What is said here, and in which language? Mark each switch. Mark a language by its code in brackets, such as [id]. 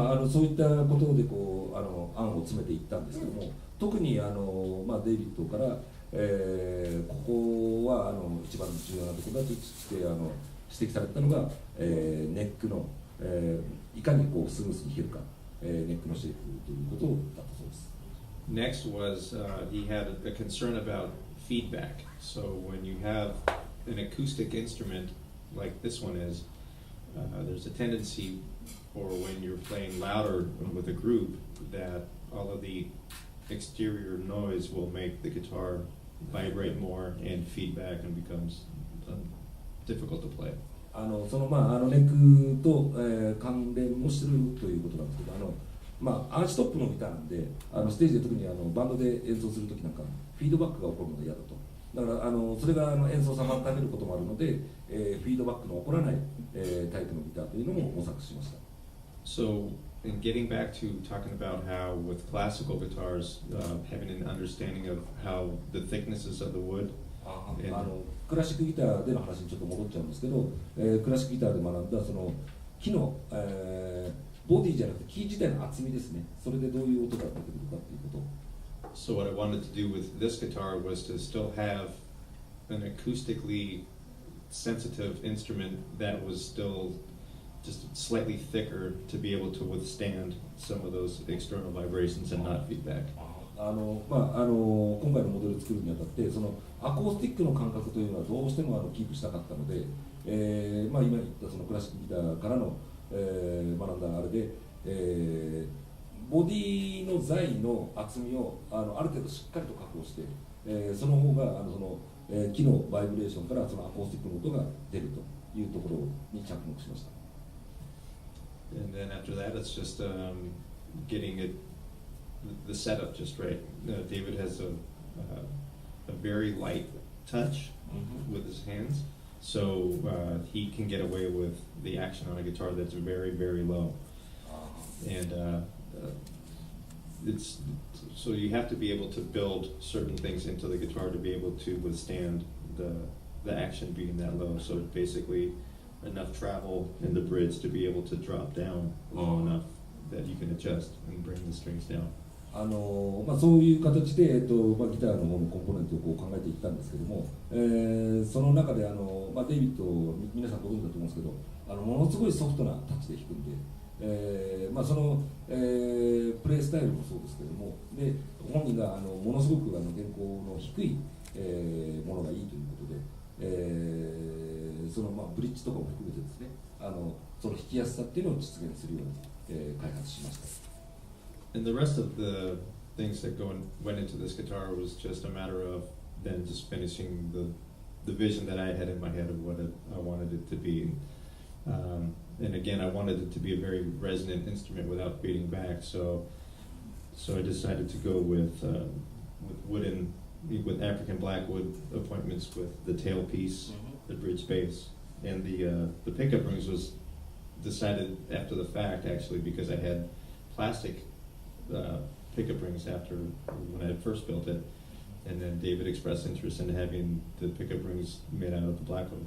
[ja] そういったことで案を詰めていったんですけども、特にデイビッドから、ここは一番重要なところだとして指摘されたのが、ネックの、いかにスムースに弾けるか、ネックのシェイプということだったそうです。 [en] Next was he had a concern about feedback. So when you have an acoustic instrument like this one is, there's a tendency for when you're playing louder with a group that all of the exterior noise will make the guitar vibrate more and feedback and becomes difficult to play. [ja] ネックと、関連もしてるということなんですけど、アーチトップのギターなんで、ステージで特にバンドで演奏するときなんかフィードバックが起こるのが嫌だとだからそれが演奏を妨げることもあるので、フィードバックの起こらない、タイプのギターというのも模索しました。 [en] So, in getting back to talking about how with classical guitars, having an understanding of how the thicknesses of the wood, [ja] クラシックギターでの話にちょっと戻っちゃうんですけど、クラシックギターで学んだその木の、ボディじゃなくて木自体の厚みですね。それでどういう音が出てくるかということ。 [en] So what I wanted to do with this guitar was to still have an acoustically sensitive instrument that was still just slightly thicker to be able to withstand some of those external vibrations and not feedback. [ja] 今回のモデルを作るにあたってそのアコースティックの感覚というのはどうしてもキープしたかったので、今言ったそのクラシックギターからの、学んだあれで、ボディの材の厚みをある程度しっかりと確保して、その方が木のバイブレーションからそのアコースティックの音が出るというところに着目しました。 [en] And then after that, it's just getting the setup just right. David has a very light touch with his hands, so he can get away with the action on a guitar that's very, very low. And it's so you have to be able to build certain things into the guitar to be able to withstand the action being that low. So basically, enough travel in the bridge to be able to drop down low enough that you can adjust and bring the strings down. [ja] そういう形で、ギターの方のコンポーネントを考えていったんですけども、その中でデイビッド皆さんご存知だと思うんですけど、ものすごいソフトなタッチで弾くんで、その、プレイスタイルもそうですけども、で本人がものすごく原稿の低い、ものがいいということで、そのブリッジとかも含めてですね、その弾きやすさっていうのを実現するように、開発しました。 [en] And the rest of the things that went into this guitar was just a matter of then just finishing the vision that I had in my head of what I wanted it to be. And again, I wanted it to be a very resonant instrument without beating back. So I decided to go with African blackwood appointments with the tailpiece, the bridge bass, and the pickup rings was decided after the fact actually because I had plastic pickup rings after when I had first built it, and then David expressed interest in having the pickup rings made out of the blackwood.